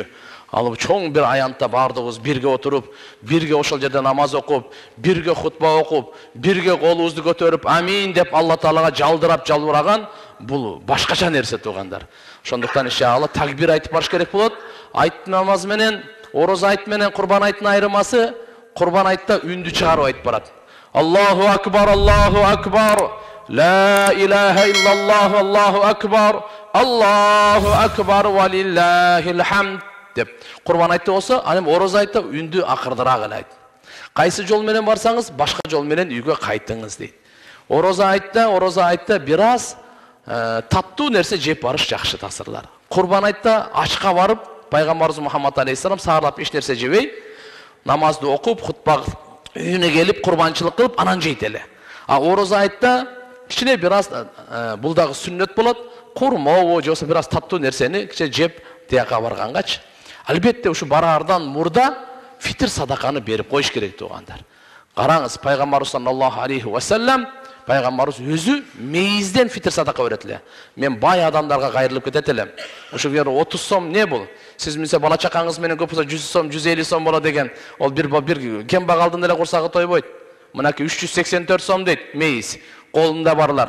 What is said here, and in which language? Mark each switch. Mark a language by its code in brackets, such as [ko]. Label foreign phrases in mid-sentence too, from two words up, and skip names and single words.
[ky] Ал чоң бир аянтта бардыгыбыз бирге отуруп, бирге ошол жерде намаз окуп, бирге хутба окуп, бирге колубузду көтөрүп, амин деп Алла Таалага жалдырап жалбыраган, бул башкача нерсе туугандар. Ошондуктан иншалла такбир айтып барыш керек болот. Айт намаз менен, орозо айт менен курбан айттын айырмасы, курбан айтта үндү чыгарып айтып барат. [ar] الله أكبر، الله أكبر، لا إله إلا الله، الله أكبر، الله أكبر ولله الحمد [ky] деп курбан айтты болсо, анем орозо айтта үндү акырдыраак эле айт. Кайсы жол менен барсаңыз, башка жол менен үйгө кайтыңыз дейт. Орозо айтта бир аз таттуу нерсе жеп барыш жакшы тасырлар. Курбан айтта ачка барып, Пайгамбарыбыз Мухаммад алейхиссалам саарлап эч нерсе жебей, намазды окуп, хутба үйүнө келип, курбанчылык кылып, анан жейт эле. А орозо айтта кичине бир аз бул дагы сүннөт болот, курмобу же болбосо бир аз таттуу нерсени кичине жеп тияка баргангач, албетте ушу бараардан мурда фитр садаканы берип коюш керек туугандар. Караңыз, Пайгамбарыбыз [ar] صلى الله عليه وسلم, [ky] Пайгамбарыбыз өзү мейизден фитр садака берет эле. Мен бай адамдарга кайрылып кетет элем. Ошо 30 сом не бул? Сиз мисалы бала чакаңыз менен көп болсо 100 сом, 150 сом болот деген. Ол бир кембагалдын эле курсагы тойбойт. Мынакей 384 сом дейт мейиз. Колунда барлар.